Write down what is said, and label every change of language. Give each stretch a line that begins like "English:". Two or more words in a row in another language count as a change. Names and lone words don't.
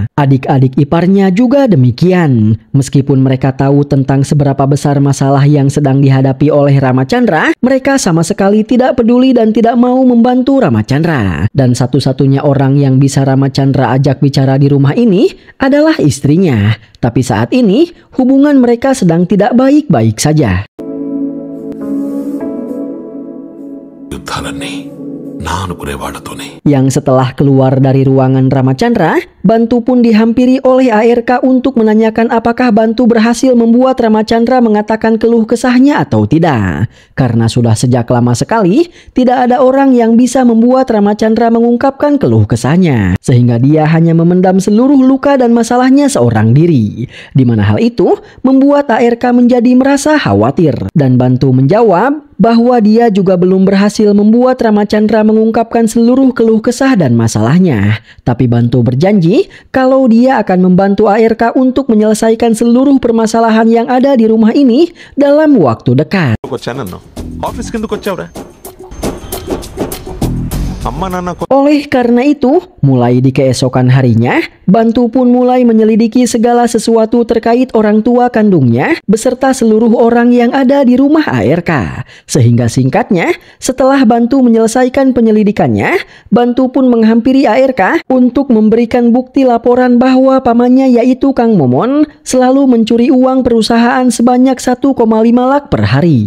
Indonesian: Adik-adik iparnya juga demikian. Meskipun mereka tahu tentang seberapa besar masalah yang sedang dihadapi oleh Ramachandra, mereka sama sekali tidak peduli dan tidak mau membantu Ramachandra. Dan satu-satunya orang yang bisa Ramachandra ajak bicara di rumah ini adalah istrinya. Tapi saat ini, hubungan mereka sedang tidak baik-baik saja.
Telugu: యుద్ధాలన్నీ నా అనుకునే వాళ్ళతోనే
Indonesian: Yang setelah keluar dari ruangan Ramachandra, Bantu pun dihampiri oleh ARK untuk menanyakan apakah Bantu berhasil membuat Ramachandra mengatakan keluh kesahnya atau tidak. Karena sudah sejak lama sekali, tidak ada orang yang bisa membuat Ramachandra mengungkapkan keluh kesahnya. Sehingga dia hanya memendam seluruh luka dan masalahnya seorang diri. Di mana hal itu membuat ARK menjadi merasa khawatir. Dan Bantu menjawab bahwa dia juga belum berhasil membuat Ramachandra mengungkapkan seluruh keluh kesah dan masalahnya. Tapi Bantu berjanji kalau dia akan membantu ARK untuk menyelesaikan seluruh permasalahan yang ada di rumah ini dalam waktu dekat.
Telugu: వచ్చానన్నా ఆఫీస్ కిందకు వచ్చావురా అమ్మ నాన్న
Indonesian: Oleh karena itu, mulai di keesokan harinya, Bantu pun mulai menyelidiki segala sesuatu terkait orang tua kandungnya beserta seluruh orang yang ada di rumah ARK. Sehingga singkatnya, setelah Bantu menyelesaikan penyelidikannya, Bantu pun menghampiri ARK untuk memberikan bukti laporan bahwa pamannya yaitu Kang Momon selalu mencuri uang perusahaan sebanyak 1,5 lak per hari.